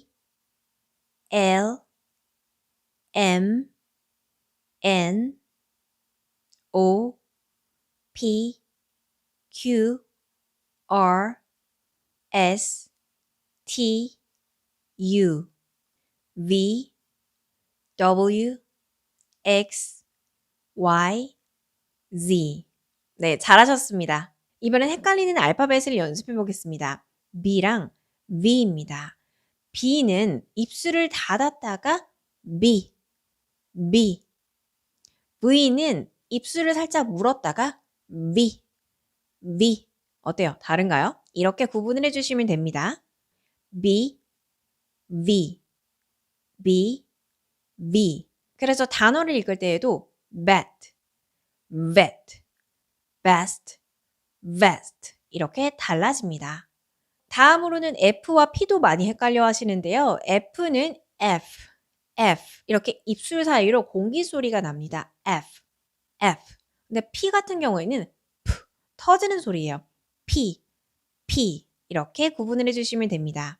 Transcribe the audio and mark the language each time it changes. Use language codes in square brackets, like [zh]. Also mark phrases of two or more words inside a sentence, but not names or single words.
[en] L, M, N, O, P, Q, R, S, T, U, V, W, X, Y, Z. [ko] 네, 잘하셨습니다. 이번엔 헷갈리는 알파벳을 연습해 보겠습니다. B랑 V입니다. B는 입술을 닫았다가 B, B. V는 입술을 살짝 물었다가 V, V. 어때요? 다른가요? 이렇게 구분을 해주시면 됩니다. [en] B, V, B, V. [ko] 그래서 단어를 읽을 때에도 [en] vet, vet, best, vest [ko] 이렇게 달라집니다. 다음으로는 F와 P도 많이 헷갈려 하시는데요. F는 F, F 이렇게 입술 사이로 공기 소리가 납니다. F, F. 근데 P 같은 경우에는 P, 터지는 소리예요. P, P 이렇게 구분을 해주시면 됩니다.